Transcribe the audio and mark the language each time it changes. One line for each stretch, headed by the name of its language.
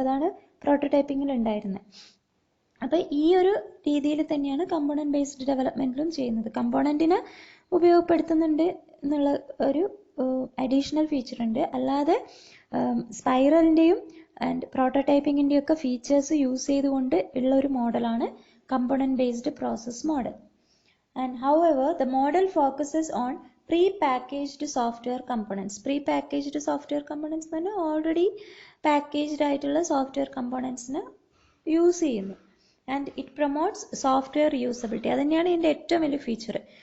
Malayalam: അതാണ് പ്രോട്ടോടൈപ്പിങ്ങിൽ ഉണ്ടായിരുന്നത്. അപ്പോൾ ഈ ഒരു രീതിയിൽ തന്നെയാണ് കമ്പോണന്റ് ബേസ്ഡ് ഡെവലപ്മെന്റിലും ചെയ്യുന്നത്. കമ്പോണന്റിനെ ഉപയോഗപ്പെടുത്തുന്നുണ്ട് എന്നുള്ള ഒരു അഡീഷണൽ ഫീച്ചർ ഉണ്ട്. അല്ലാതെ സ്പൈറലിൻ്റെയും ആൻഡ് പ്രോട്ടോടൈപ്പിങ്ങിൻ്റെയും ഒക്കെ ഫീച്ചേഴ്സ് യൂസ് ചെയ്തുകൊണ്ട് ഉള്ള ഒരു മോഡലാണ് component based process model.
English: And however, the model focuses on pre-packaged software components. Pre-packaged software components
Malayalam: എന്ന് പറഞ്ഞാൽ ഓൾറെഡി പാക്കേജ്ഡ് ആയിട്ടുള്ള സോഫ്റ്റ്വെയർ കമ്പോണൻസിന് യൂസ് ചെയ്യുന്നു.
English: And it promotes software usability.
Malayalam: അത് തന്നെയാണ് ഇതിൻ്റെ ഏറ്റവും വലിയ ഫീച്ചർ.